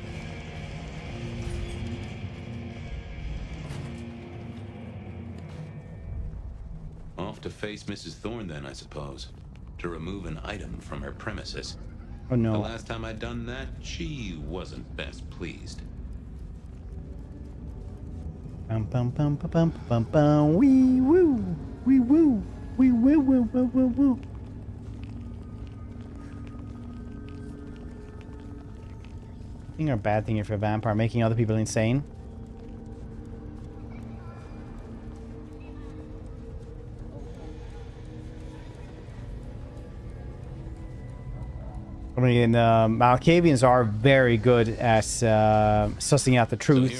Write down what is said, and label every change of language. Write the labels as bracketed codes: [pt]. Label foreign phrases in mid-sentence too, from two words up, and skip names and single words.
[en] Off to face Mrs. Thorne then, I suppose. To remove an item from her premises. Oh no. The last time I'd done that, she wasn't best pleased. Bum bum bum bum bum bum bum. Wee woo. Wee woo. Wee woo woo woo woo woo. Thing or bad thing if you're a vampire, making other people insane. I mean, Malkavians are very good at sussing out the truth.